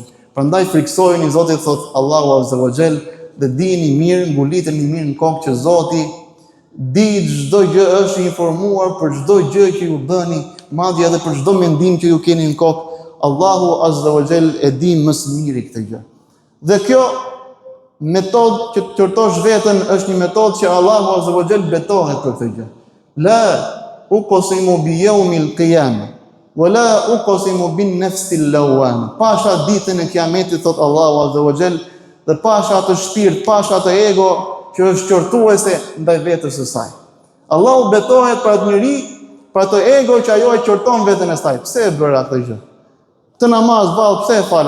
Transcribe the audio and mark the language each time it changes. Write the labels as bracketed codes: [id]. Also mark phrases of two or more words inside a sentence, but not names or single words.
[sq] Prandaj friksojeni Zotit, thot Allahu [ar] عز وجل, [sq] dhe dijeni mirë, nguliteni mirë në kokë që Zoti di çdo gjë, është i informuar për çdo gjë që ju bëni, madje edhe për çdo mendim që ju keni në kokë. Allahu [ar] عز وجل [sq] e di më së miri këtë gjë. Dhe kjo metodë që të qortosh veten është një metodë që Allahu [ar] عز وجل [sq] betohet për këtë gjë. [ar] لا أقسم بيوم القيامة ولا أقسم بالنفس اللوامة. [sq] Pasha ditën e kiametit, thot Allahu [ar] عز وجل, [sq] dhe pasha atë shpirt, pasha atë ego që është qortuese ndaj vetes së saj. Allahu betohet për atë njeri, për atë ego që ajo e qorton veten e saj. Pse e bëra këtë gjë? Të namaz vallë pse e fala?